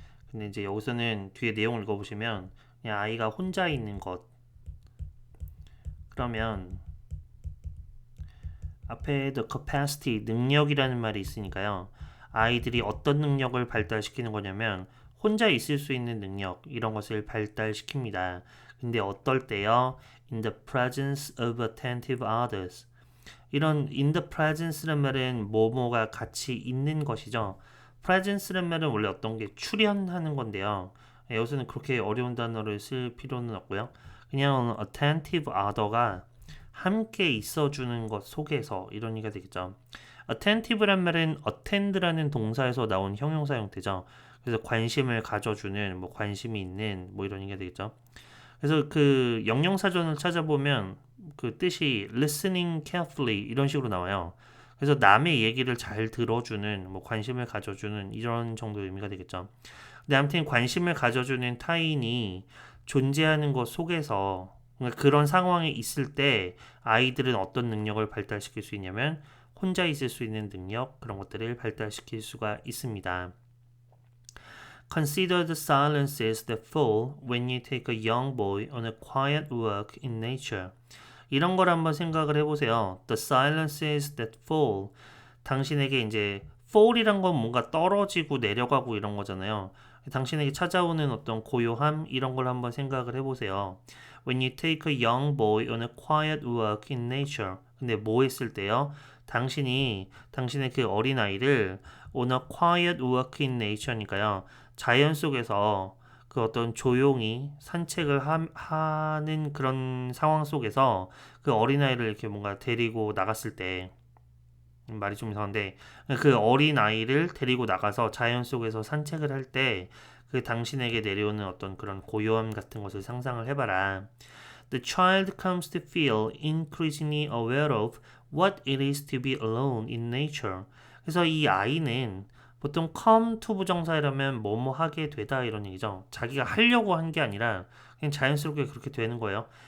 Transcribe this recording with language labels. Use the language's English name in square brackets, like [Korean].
[Korean] 근데 이제 여기서는 뒤에 내용을 읽어보시면 그냥 아이가 혼자 있는 것. 그러면 앞에 the capacity 능력이라는 말이 있으니까요. 아이들이 어떤 능력을 발달시키는 거냐면 혼자 있을 수 있는 능력 이런 것을 발달시킵니다. 근데 어떨 때요? [English] In the presence of attentive others. [Korean] 이런 [English] in the presence [Korean] 란 말은 뭐뭐가 같이 있는 것이죠. presence란 말은 원래 어떤 게 출현하는 건데요. 여기서는 그렇게 어려운 단어를 쓸 필요는 없고요. 그냥 attentive other가 함께 있어주는 것 속에서 이런 의미가 되겠죠. attentive란 말은 attend라는 동사에서 나온 형용사 형태죠. 그래서 관심을 가져주는, 뭐 관심이 있는, 뭐 이런 의미가 되겠죠. 그래서 그 영영사전을 찾아보면 그 뜻이 [English] listening carefully [Korean] 이런 식으로 나와요. 그래서 남의 얘기를 잘 들어주는, 뭐 관심을 가져주는 이런 정도의 의미가 되겠죠. 근데 아무튼 관심을 가져주는 타인이 존재하는 것 속에서 그러니까 그런 상황에 있을 때 아이들은 어떤 능력을 발달시킬 수 있냐면 혼자 있을 수 있는 능력 그런 것들을 발달시킬 수가 있습니다. [English] Consider the silences that fall when you take a young boy on a quiet walk in nature. [Korean] 이런 걸 한번 생각을 해보세요. [English] The silences that fall. [Korean] 당신에게 이제 fall이란 건 뭔가 떨어지고 내려가고 이런 거잖아요. 당신에게 찾아오는 어떤 고요함 이런 걸 한번 생각을 해보세요. [English] When you take a young boy on a quiet walk in nature. [Korean] 근데 뭐 했을 때요? 당신이 당신의 그 어린아이를 [English] on a quiet walk in nature [Korean] 니까요. 자연 속에서 그 어떤 조용히 산책을 하는 그런 상황 속에서 그 어린아이를 이렇게 뭔가 데리고 나갔을 때 말이 좀 이상한데 그 어린아이를 데리고 나가서 자연 속에서 산책을 할 때 그 당신에게 내려오는 어떤 그런 고요함 같은 것을 상상을 해봐라. [English] The child comes to feel increasingly aware of what it is to be alone in nature. [Korean] 그래서 이 아이는 보통 come to 부정사이라면 뭐뭐 하게 되다 이런 얘기죠. 자기가 하려고 한 게 아니라 그냥 자연스럽게 그렇게 되는 거예요.